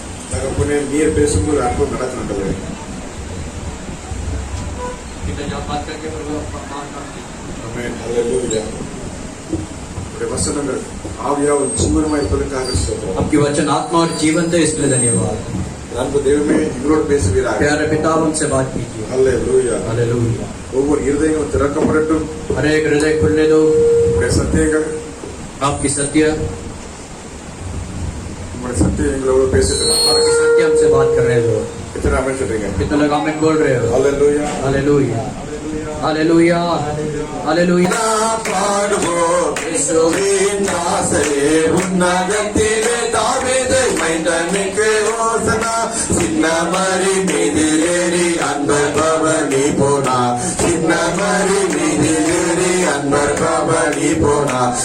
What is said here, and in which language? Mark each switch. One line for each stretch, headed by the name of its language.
Tamil: தகப்பனே, நீர் பேசும்போது அற்புதம் நடக்கின்றது. ஆமென். ஹல்லேலூயா. உம்முடைய வசனங்கள் ஆவியாவும் ஜீவனுமாய் இருப்பதற்காக ஸ்தோத்திரம்.
Hindi: आपकी वचन आत्मा और जीवन थे, इसलिए धन्यवाद।
Tamil: அன்பு தெய்வமே, எங்களோடு பேசுவீராக.
Hindi: प्यारे पिता, हमसे बात कीजिए।
Tamil: ஹல்லேலூயா.
Hindi: हालेलुया।
Tamil: ஒவ்வொரு இருதயங்களும் திறக்கப்படட்டும்.
Hindi: हर एक हृदय खुलने दो।
Tamil: உம்முடைய சத்தியங்கள்,
Hindi: आपकी सत्य
Tamil: உம்முடைய சத்தியம் எங்களோடு பேசுகிறது.
Hindi: आपकी सत्य हमसे बात कर रहे हो।
Tamil: எத்தனை ஆமென் சொல்றீங்க?
Hindi: कितने लोग आमीन बोल रहे हो?
Tamil: ஹல்லேலூயா.
Hindi: Hallelujah, hallelujah, hallelujah.
Tamil: பாடுவோம் இயேசுவின் தாசரே, உன்னதத்திலே தாவீது மைந்தனுக்கு ஓசனா. சின்ன மரி மீதில் ஏறி அன்பர் பவனி போனா, சின்ன மரி மீதில் ஏறி அன்பர் பவனி போனா.